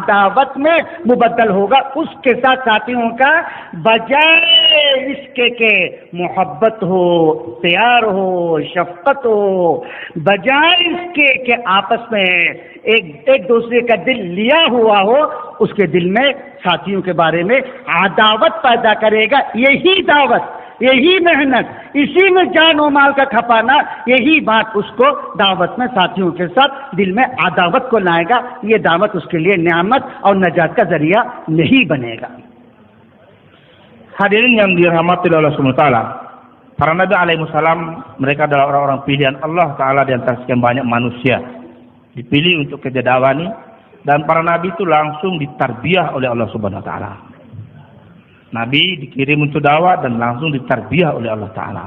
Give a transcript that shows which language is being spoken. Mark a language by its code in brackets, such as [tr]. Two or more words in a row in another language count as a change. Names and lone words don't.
[ur] اس کے ساتھ ساتھیوں کا بجائے اس کے کہ محبت ہو، پیار ہو، شفقت ہو، بجائے اس کے کہ آپس میں ایک دوسرے کا دل لیا ہوا ہو، اس کے دل میں ساتھیوں کے بارے میں عداوت پیدا کرے گا۔ یہی دعوت، یہی محنت، اسی میں جان و مال کا کھپانا، یہی بات اس کو دعوت میں ساتھیوں کے ساتھ دل میں عداوت کو لائے گا۔ یہ دعوت اس کے لیے نعمت اور نجات کا ذریعہ نہیں بنے گا۔ [id] Hadirin yang dirahmati oleh Allah SWT, para Nabi alaihissalam mereka adalah orang-orang pilihan Allah Ta'ala di antara sekian banyak manusia, dipilih untuk kerja dakwah ini, dan para Nabi itu langsung ditarbiyah oleh [ar] الله سبحانه وتعالى. [id] Nabi dikirim untuk dakwah dan langsung ditarbiyah oleh Allah Ta'ala.